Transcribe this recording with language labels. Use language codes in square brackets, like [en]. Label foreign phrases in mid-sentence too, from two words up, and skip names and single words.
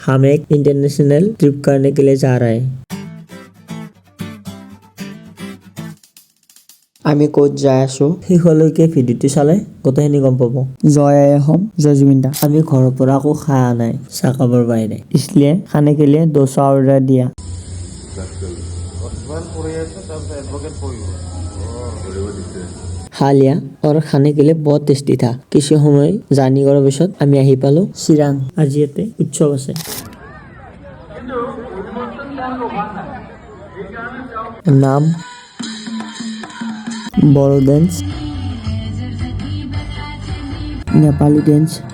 [hi] हम एक [en] international trip [hi] करने के लिए जा रहे हैं। [as] আমি ক'ত যাই আছো শেষলৈকে ভিডিঅ'টো চালে গোটেইখিনি গম পাব। জয় আই অসম, জয় জুবিন দা। আমি ঘৰৰ পৰা একো খাই অহা নাই চাহ খাবৰ বাহিৰে। [hi] इसलिए खाने के लिए डोसा ऑर्डर दिया। खा लिया और खाने के लिए बहुत टेस्टी था। [as] কিছু সময় জাৰ্ণি কৰাৰ পিছত আমি আহি পালো চিৰাং। আজি ইয়াতে উৎসৱ আছে। নাম বড়ো ডেন্স, নেপালী ডেন্স।